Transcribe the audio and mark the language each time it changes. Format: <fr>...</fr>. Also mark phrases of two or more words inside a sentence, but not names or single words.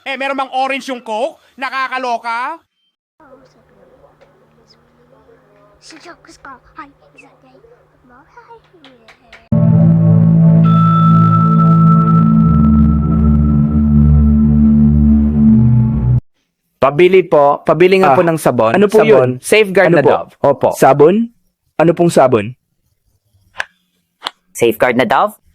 <tl>Meron bang orange yung Coke? Nakakaloka?</tl> <ja>試食ですかはい、いざでもはい。</ja> <tl>Pabili nga po ng sabon. Ano po Sabon. yun? Safeguard Ano na po? Dove. Opo. Sabon? Ano pong sabon? Safeguard na Dove?</tl>